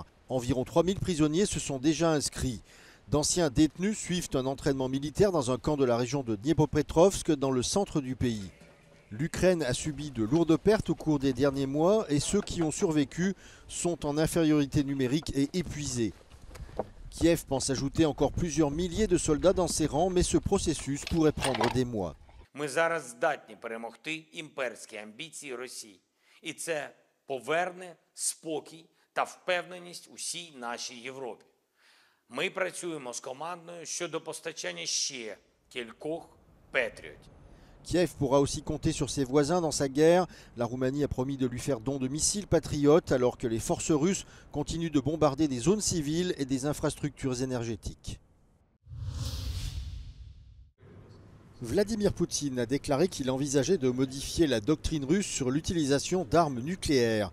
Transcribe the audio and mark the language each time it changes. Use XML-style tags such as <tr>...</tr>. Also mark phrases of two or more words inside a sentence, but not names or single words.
<fr>Environ 3000 prisonniers se sont déjà inscrits. D'anciens détenus suivent un entraînement militaire dans un camp de la région de Dniepropetrovsk dans le centre du pays. L'Ukraine a subi de lourdes pertes au cours des derniers mois et ceux qui ont survécu sont en infériorité numérique et épuisés. Kiev pense ajouter encore plusieurs milliers de soldats dans ses rangs, mais ce processus pourrait prendre des mois.</fr> <uk>Ми зараз здатні перемогти імперські амбіції Росії. І це поверне спокій та впевненість усій нашій Європі. Ми працюємо з командою щодо постачання ще кількох Петріотів.</uk> <fr>Kiev pourra aussi compter sur ses voisins dans sa guerre. La Roumanie a promis de lui faire don de missiles patriotes alors que les forces russes continuent de bombarder des zones civiles et des infrastructures énergétiques. Vladimir Poutine a déclaré qu'il envisageait de modifier la doctrine russe sur l'utilisation d'armes nucléaires.</fr>